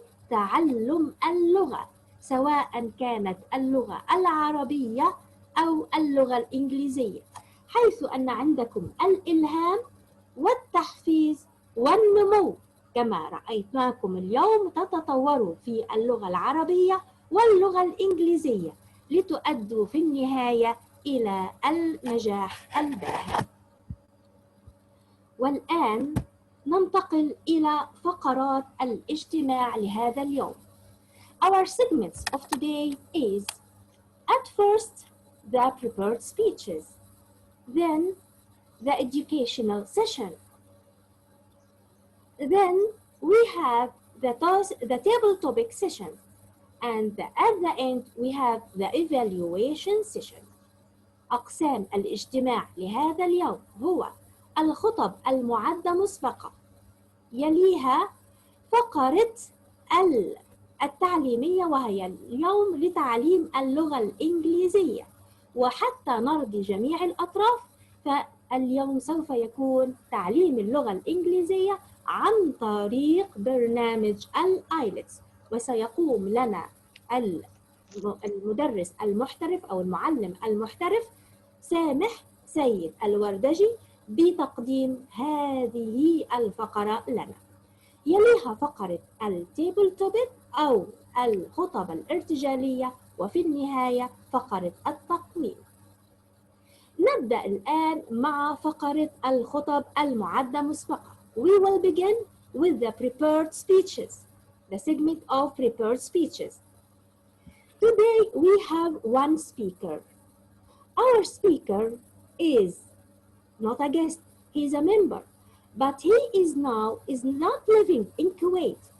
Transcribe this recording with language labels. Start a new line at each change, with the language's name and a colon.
Arabic: تعلم اللغة، سواء كانت اللغة العربية أو اللغة الإنجليزية، حيث أن عندكم الإلهام والتحفيز والنمو، كما رأيتناكم اليوم تتطوروا في اللغة العربية واللغة الإنجليزية لتؤدوا في النهاية إلى النجاح الباهر. والآن ننتقل إلى فقرات الاجتماع لهذا اليوم.
English: Our segments of today is, at first, the prepared speeches, then the educational session. Then we have the table topic session, and at the end we have the evaluation session.
Arabic: أقسام الاجتماع لهذا اليوم هو الخطب المعدة مسبقة، يليها فقرة التعليمية وهي اليوم لتعليم اللغة الإنجليزية، وحتى نرضي جميع الأطراف فاليوم سوف يكون تعليم اللغة الإنجليزية عن طريق برنامج الآيلتس، وسيقوم لنا المدرس المحترف أو المعلم المحترف سامح سيد الوردجي بتقديم هذه الفقرة لنا. يليها فقرة التيبل توبيك أو الخطب الارتجالية، وفي النهاية فقرة التقويم. نبدأ الآن مع فقرة الخطب المعدة مسبقة.
English: We will begin with the prepared speeches, the segment of prepared speeches. Today we have one speaker. Our speaker is not a guest, he is a member, but he is not living in Kuwait.